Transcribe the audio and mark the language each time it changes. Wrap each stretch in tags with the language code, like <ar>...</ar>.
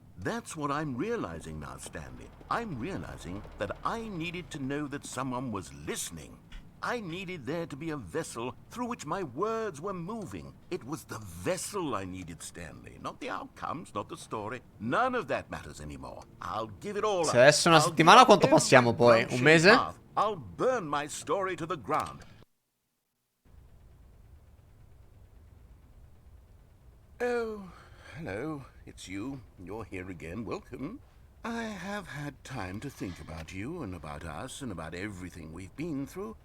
<en>That's what I'm realizing now, Stanley. I'm realizing that I needed to know that someone was listening. I needed there to be a vessel through which my words were moving. It was the vessel I needed, Stanley. Not the outcomes, not the story. None of that matters anymore. I'll give it all up.</en> <it>Se adesso una settimana quanto passiamo poi? Un mese?</it> <en>I'll burn my story to the ground. Oh, hello. It's you. You're here again. Welcome. I have had time to think about you and about us and about everything we've been through.</en>